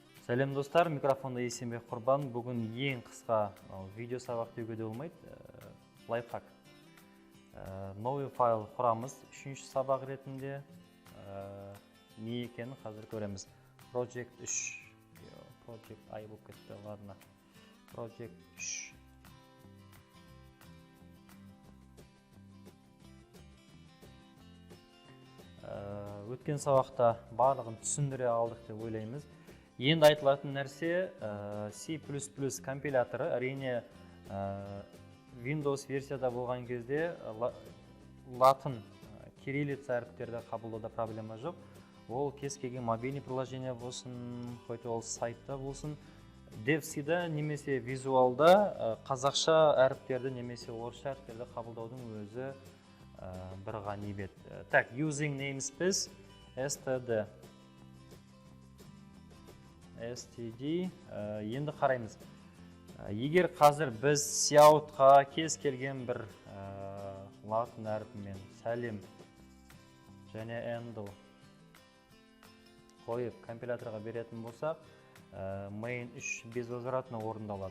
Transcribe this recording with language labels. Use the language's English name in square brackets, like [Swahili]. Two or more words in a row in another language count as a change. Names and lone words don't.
[Kazakh] Сәлем достар, микрофонда Есенбек Құрбан. Бүгін ең қысқа видео сабақ деуге де болмайды. Лайфхак. [Russian] Новый файл [Kazakh] құрамыз. Үшінші сабақ ретінде не екенін қазір көреміз. Project 3. Project I болып кетті, ладно. Project 3. Өткен сабақта барлығын түсіндіре алдық деп ойлаймыз. Енді айтылатын нәрсе C++ компиляторы. Әрине Windows версияда болған кезде латын кириллица әріптерді қабылдауда проблема жоқ. Ол кез келген [Russian] мобильный приложение [Kazakh] болсын, хоть ол сайтта болсын, DevC-да немесе визуалда қазақша әріптерді немесе орысша әріптерді қабылдаудың өзі бір ғанибет. Так, [English] using namespace std. [Kazakh] Енді қараймыз. Егер қазір біз cout-қа кез келген бір латын әріпімен сәлем және handle қойып компиляторға беретін болсақ, main 3 безвозвратно орындалады.